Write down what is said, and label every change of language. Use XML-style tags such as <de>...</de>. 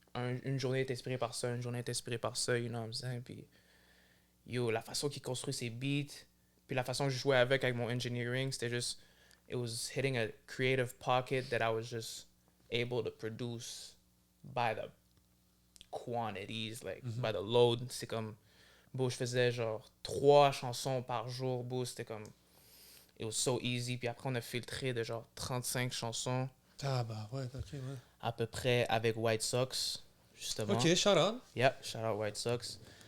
<fr>une journée est inspirée par ça, une journée est inspirée par ça,</fr> <en>you know what I'm saying?</en> <fr>Puis, yo, la façon qu'il construit ses beats, puis la façon que je jouais avec mon engineering, c'était juste,</fr> <en>it was hitting a creative pocket that I was just able to produce by the quantities, like, by the load.</en> <fr>C'est comme, je faisais genre 3 chansons par jour, c'était comme,</fr> <en>it was so easy.</en> <fr>Puis après, on a filtré de genre 35 chansons Ah, bah, ouais, ok, ouais. à peu près avec White Sox, justement.</fr> <en>Ok, shout out. Yeah, shout out White Sox.</en>